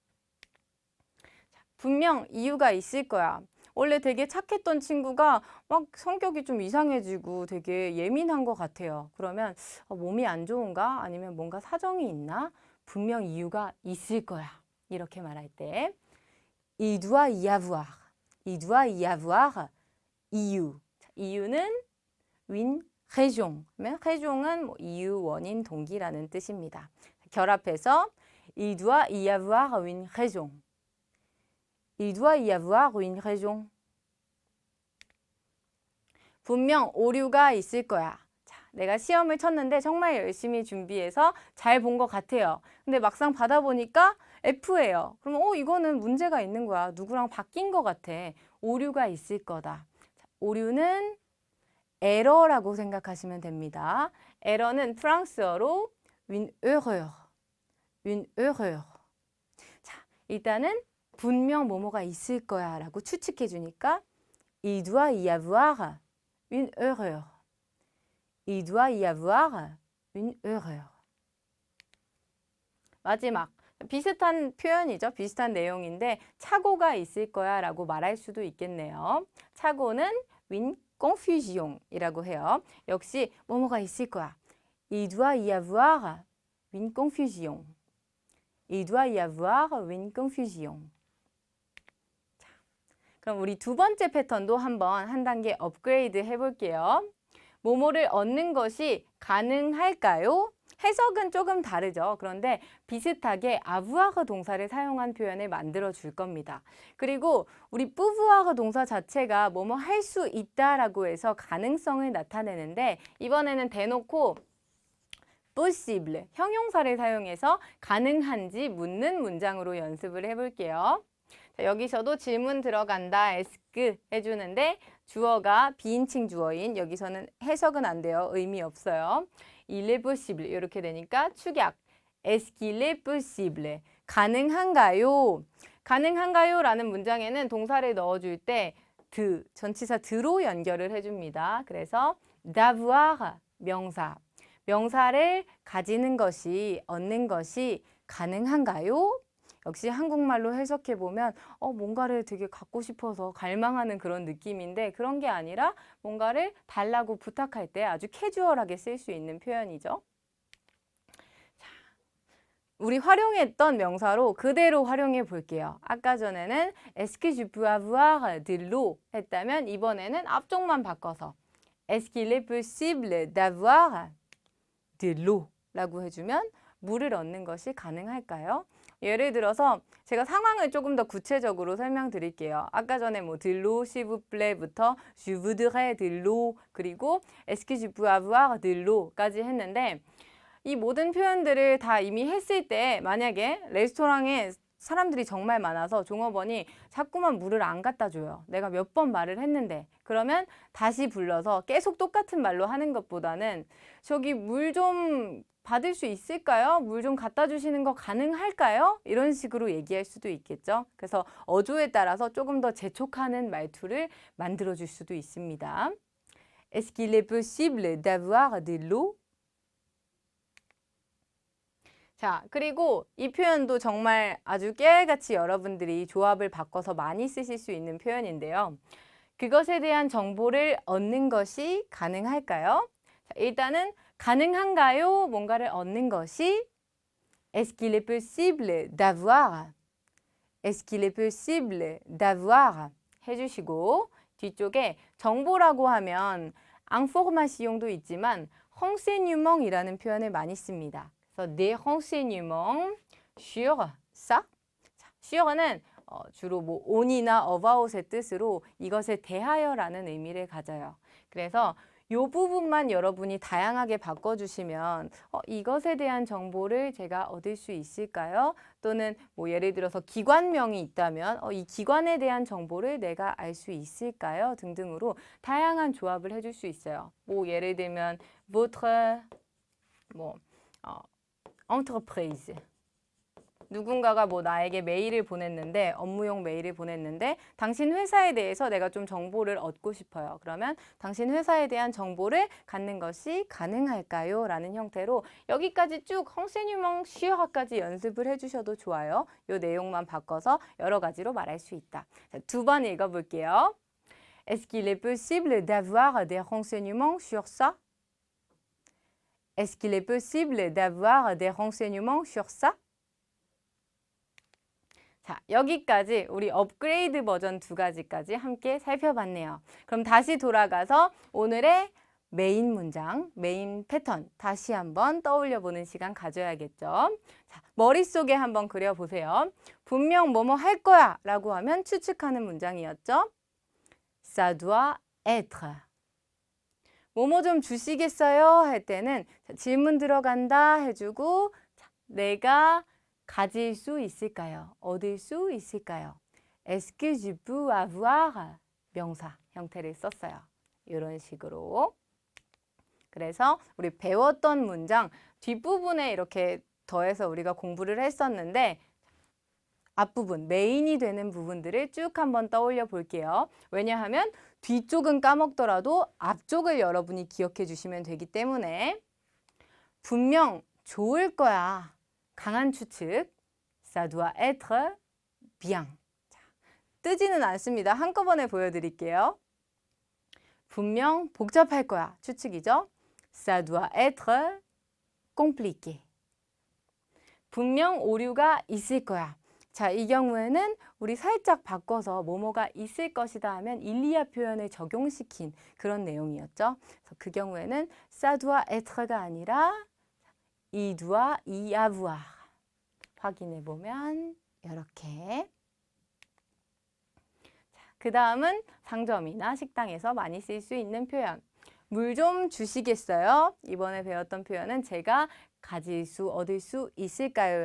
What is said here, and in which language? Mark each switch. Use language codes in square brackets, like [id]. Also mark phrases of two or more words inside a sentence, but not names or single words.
[ko] 분명 이유가 있을 거야. 원래 되게 착했던 친구가 막 성격이 좀 이상해지고 되게 예민한 것 같아요. 그러면 몸이 안 좋은가? 아니면 뭔가 사정이 있나? 분명 이유가 있을 거야. 이렇게 말할 때 [fr] Il doit y avoir. Il doit y avoir [ko] 이유. 이유는 [fr] une raison. [ko] raison은 뭐 이유, 원인, 동기라는 뜻입니다. [fr] 결합해서 Il doit y avoir une raison. Il doit y avoir une raison. [ko] 분명 오류가 있을 거야. 자, 내가 시험을 쳤는데 정말 열심히 준비해서 잘 본 것 같아요. 근데 막상 받아보니까 F예요. 그러면 이거는 문제가 있는 거야. 누구랑 바뀐 것 같아. 오류가 있을 거다. 자, 오류는 에러라고 생각하시면 됩니다. 에러는 프랑스어로 [fr] une erreur. une erreur. [ko] 자, 일단은 분명 뭐뭐가 있을 거야 라고 추측해 주니까 [fr] Il doit y avoir une erreur. Il doit y avoir une erreur. [ko] 마지막. 비슷한 표현이죠. 비슷한 내용인데 착오가 있을 거야 라고 말할 수도 있겠네요. 착오는 [fr] une confusion [ko] 이라고 해요. 역시 뭐뭐가 있을 거야. [fr] Il doit y avoir une confusion. Il doit y avoir une confusion. [ko] 자, 그럼 우리 두 번째 패턴도 한번 한 단계 업그레이드 해볼게요. 뭐뭐를 얻는 것이 가능할까요? 해석은 조금 다르죠. 그런데 비슷하게 아부아가 동사를 사용한 표현을 만들어 줄 겁니다. 그리고 우리 뿌부아가 동사 자체가 뭐뭐 할 수 있다라고 해서 가능성을 나타내는데 이번에는 대놓고 possible, 형용사를 사용해서 가능한지 묻는 문장으로 연습을 해볼게요. 자, 여기서도 질문 들어간다, ask 해주는데 주어가 비인칭 주어인 여기서는 해석은 안 돼요. 의미 없어요. [fr] Il est possible [ko] 이렇게 되니까 축약 [fr] Est-ce qu'il est possible? [ko] 가능한가요? 가능한가요? 라는 문장에는 동사를 넣어줄 때 전치사 드로 연결을 해줍니다. 그래서 d'avoir 명사. 명사를 가지는 것이, 얻는 것이 가능한가요? 역시 한국말로 해석해보면 뭔가를 되게 갖고 싶어서 갈망하는 그런 느낌인데 그런 게 아니라 뭔가를 달라고 부탁할 때 아주 캐주얼하게 쓸 수 있는 표현이죠. 자, 우리 활용했던 명사로 그대로 활용해 볼게요. 아까 전에는 [fr] Est-ce que je peux avoir de l'eau [ko] 했다면 이번에는 앞쪽만 바꿔서 [fr] Est-ce qu'il est possible d'avoir de l'eau [ko] 라고 해주면 물을 얻는 것이 가능할까요? 예를 들어서 제가 상황을 조금 더 구체적으로 설명드릴게요. 아까 전에 뭐 [fr] de l'eau, s'il vous plaît [ko] 부터 [fr] je voudrais de l'eau [ko] 그리고 [fr] est-ce que je peux avoir de l'eau [ko] 까지 했는데 이 모든 표현들을 다 이미 했을 때 만약에 레스토랑에 사람들이 정말 많아서 종업원이 자꾸만 물을 안 갖다 줘요. 내가 몇 번 말을 했는데 그러면 다시 불러서 계속 똑같은 말로 하는 것보다는 저기 물 좀 받을 수 있을까요? 물 좀 갖다 주시는 거 가능할까요? 이런 식으로 얘기할 수도 있겠죠. 그래서 어조에 따라서 조금 더 재촉하는 말투를 만들어 줄 수도 있습니다. [fr] Est-ce qu'il est possible d'avoir de l'eau? [ko] 자, 그리고 이 표현도 정말 아주 깨알같이 여러분들이 조합을 바꿔서 많이 쓰실 수 있는 표현인데요. 그것에 대한 정보를 얻는 것이 가능할까요? 자, 일단은 가능한가요? 뭔가를 얻는 것이 [fr] Est-ce qu'il est possible d'avoir? Est-ce qu'il est possible d'avoir? [ko] 해주시고 뒤쪽에 정보라고 하면 information도 있지만 renseignement이라는 표현을 많이 씁니다. [fr] 그래서 des renseignements sur ça. [ko] sur는 주로 뭐 on이나 about의 뜻으로 이것에 대하여라는 의미를 가져요. 그래서 이 부분만 여러분이 다양하게 바꿔주시면 이것에 대한 정보를 제가 얻을 수 있을까요? 또는 뭐 예를 들어서 기관명이 있다면 이 기관에 대한 정보를 내가 알 수 있을까요? 등등으로 다양한 조합을 해줄 수 있어요. 뭐 예를 들면 [fr] votre entreprise. [ko] 누군가가 뭐 나에게 메일을 보냈는데 업무용 메일을 보냈는데 당신 회사에 대해서 내가 좀 정보를 얻고 싶어요. 그러면 당신 회사에 대한 정보를 갖는 것이 가능할까요? 라는 형태로 여기까지 쭉 [fr] renseignement sur [ko] 까지 연습을 해주셔도 좋아요. 이 내용만 바꿔서 여러 가지로 말할 수 있다. 두 번 읽어볼게요. [fr] Est-ce qu'il est possible d'avoir des renseignements sur ça? Est-ce qu'il est possible d'avoir des renseignements sur ça? [ko] 자, 여기까지 우리 업그레이드 버전 2가지까지 함께 살펴봤네요. 그럼 다시 돌아가서 오늘의 메인 문장, 메인 패턴 다시 한번 떠올려 보는 시간 가져야겠죠. 자, 머릿속에 한번 그려보세요. 분명 뭐뭐 할 거야 라고 하면 추측하는 문장이었죠. [fr] Ça doit être. [ko] 뭐뭐 좀 주시겠어요? 할 때는 질문 들어간다 해주고 내가 가질 수 있을까요? 얻을 수 있을까요? [fr] Est-ce que je peux avoir? [ko] 명사 형태를 썼어요. 이런 식으로. 그래서 우리 배웠던 문장 뒷부분에 이렇게 더해서 우리가 공부를 했었는데 앞부분, 메인이 되는 부분들을 쭉 한번 떠올려 볼게요. 왜냐하면 뒤쪽은 까먹더라도 앞쪽을 여러분이 기억해 주시면 되기 때문에 분명 좋을 거야. 강한 추측, [fr] ça doit être bien. [ko] 자, 뜨지는 않습니다. 한꺼번에 보여드릴게요. 분명 복잡할 거야. 추측이죠. [fr] Ça doit être compliqué. [ko] 분명 오류가 있을 거야. 자, 이 경우에는 우리 살짝 바꿔서 뭐뭐가 있을 것이다 하면 일리아 표현을 적용시킨 그런 내용이었죠. 그래서 그 경우에는 [fr] ça doit être [ko] 가 아니라 [fr] il doit y avoir. [ko] 확인해 보면 이렇게. 그 다음은 상점이나 식당에서 많이 쓸 수 있는 표현. 물 좀 주시겠어요? 이번에 배웠던 표현은 제가 가질 수, 얻을 수 있을까요?